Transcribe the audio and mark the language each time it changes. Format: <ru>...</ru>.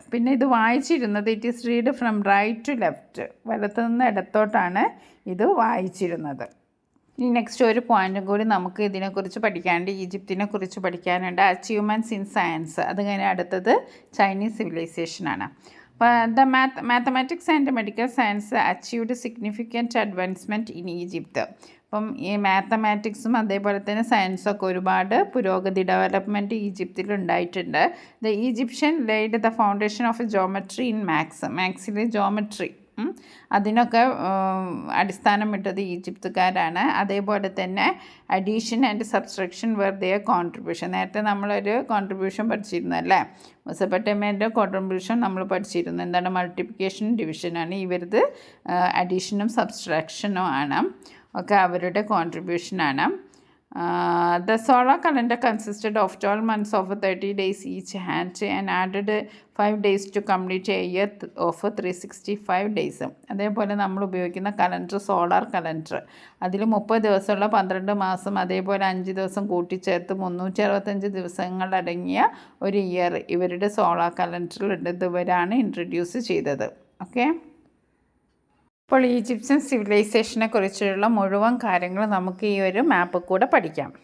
<ml>പിന്നെ ഇത് വായിച്ചിരുന്നത്</ml> <en>it is read from right to left,</en> <ml>വലത്തു നിന്ന് ഇടത്തോട്ടാണ് ഇത് വായിച്ചിരുന്നത്. ഇനി നെക്സ്റ്റ് ഒരു പോയിൻറ്റും കൂടി നമുക്ക് ഇതിനെക്കുറിച്ച് പഠിക്കാനുണ്ട്, ഈജിപ്തിനെ കുറിച്ച് പഠിക്കാനുണ്ട്.</ml> <en>Achievements in science.</en> <ml>അത് കഴിഞ്ഞ് അടുത്തത് Chinese സിവിലൈസേഷനാണ്.</ml> <en>The mathematics and medical science achieved significant advancement in Egypt.</en> <ml>അപ്പം ഈ മാത്തമാറ്റിക്സും അതേപോലെ തന്നെ സയൻസൊക്കെ ഒരുപാട് പുരോഗതി ഡെവലപ്മെൻറ്റ് ഈജിപ്തിൽ ഉണ്ടായിട്ടുണ്ട്.</ml> <en>the Egyptian laid the foundation of geometry in</en> <ml>മാത്സിൽ geometry അതിനൊക്കെ അടിസ്ഥാനമിട്ടത് ഈജിപ്തുകാരാണ്. അതേപോലെ തന്നെ</ml> <en>Addition and subtraction were their contribution.</en> <ml>നേരത്തെ നമ്മളൊരു കോൺട്രിബ്യൂഷൻ പഠിച്ചിരുന്നു അല്ലേ, മെസൊപ്പൊട്ടേമിയൻ്റെ കോൺട്രിബ്യൂഷൻ നമ്മൾ പഠിച്ചിരുന്നു. എന്താണ്? മൾട്ടിപ്ലിക്കേഷനും ഡിവിഷനാണ്. ഇവരത് അഡീഷനും സബ്സ്ട്രാക്ഷനും ആണ് ഒക്കെ അവരുടെ കോൺട്രിബ്യൂഷനാണ്.</ml> <en>The solar calendar consisted of 12 months of 30 days each hand and added 5 days to complete a year of 365 days.</en> <ml>അതേപോലെ നമ്മൾ ഉപയോഗിക്കുന്ന കലണ്ടർ സോളാർ കലണ്ടർ, അതിൽ 30 ദിവസമുള്ള 12 മാസം അതേപോലെ 5 ദിവസം കൂട്ടിച്ചേർത്ത് 365 ദിവസങ്ങളടങ്ങിയ ഒരു ഇയർ ഇവരുടെ സോളാർ കലണ്ടറിലുണ്ട്. ഇവരാണ് ഇൻട്രൊഡ്യൂസ് ചെയ്തത്. ഓക്കെ. ഇപ്പോൾ ഈജിപ്ഷ്യൻ സിവിലൈസേഷനെ കുറിച്ചുള്ള മുഴുവൻ കാര്യങ്ങൾ നമുക്ക് ഈ ഒരു മാപ്പിൽ കൂടെ പഠിക്കാം.</ml>